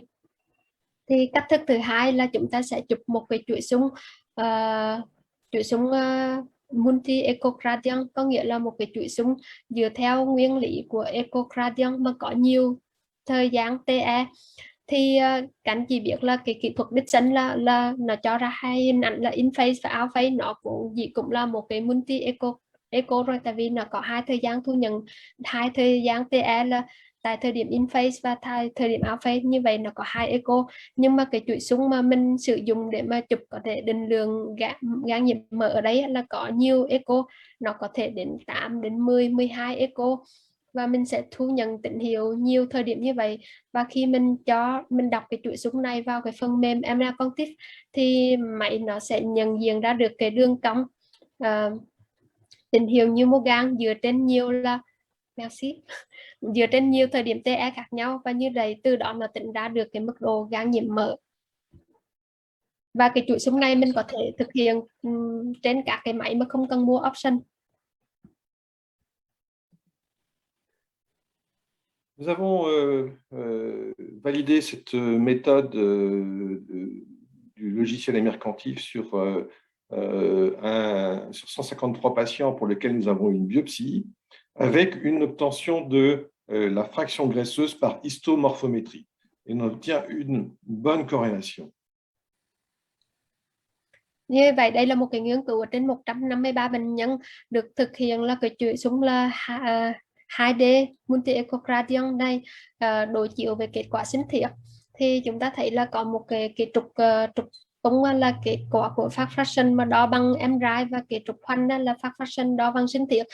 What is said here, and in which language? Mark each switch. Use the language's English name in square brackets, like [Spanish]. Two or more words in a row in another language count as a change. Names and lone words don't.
[Vietnamese] Thì cách thức thứ hai là chúng ta sẽ chụp một cái chuỗi xung [English] multi echogradient, [Vietnamese] có nghĩa là một cái chuỗi xung dựa theo nguyên lý của echogradient mà có nhiều thời gian TE. Thì các anh chị biết là cái kỹ thuật Dixon là nó cho ra hai hình ảnh là [English] in phase [Vietnamese] và [English] out phase, [Vietnamese] nó cũng là một cái [English] multi echo [Vietnamese] rồi, tại vì nó có hai thời gian thu nhận, hai thời gian TE là tại thời điểm [English] in phase [Vietnamese] và thời điểm [English] out phase, [Vietnamese] như vậy nó có hai echo. Nhưng mà cái chuỗi xung mà mình sử dụng để mà chụp có thể định lượng gan nhiễm mỡ ở đây là có nhiều echo, nó có thể đến 8 đến 10, 12 echo, và mình sẽ thu nhận tín hiệu nhiều thời điểm như vậy. Và khi mình đọc cái chuỗi xung này vào cái phần mềm MR Contiv thì máy nó sẽ nhận diện ra được cái đường cong tín hiệu như mô gan dựa trên nhiều dựa trên nhiều thời điểm TE khác nhau, và như vậy từ đó nó tính ra được cái mức độ gan nhiễm mỡ. Và cái chuỗi xung này mình có thể thực hiện trên các cái máy mà không cần mua option. [French] Nous avons validé cette méthode du logiciel Mercantif sur 153 patients pour lesquels nous avons une biopsie, avec une obtention de la fraction graisseuse par histomorphométrie. Et on obtient une bonne corrélation. [Vietnamese] Như vậy đây là một cái nghiên cứu ở trên 153 bệnh nhân được thực hiện là cái chuỗi xung là [English] 2D multi echogradient [Vietnamese] này, đối chiếu về kết quả sinh thiết. Thì chúng ta thấy là có một cái trục tung là kết quả của [English] phát fraction [Vietnamese] mà đo bằng MRI, và cái trục khoanh là [English] phát fraction [Vietnamese] đo bằng sinh thiết.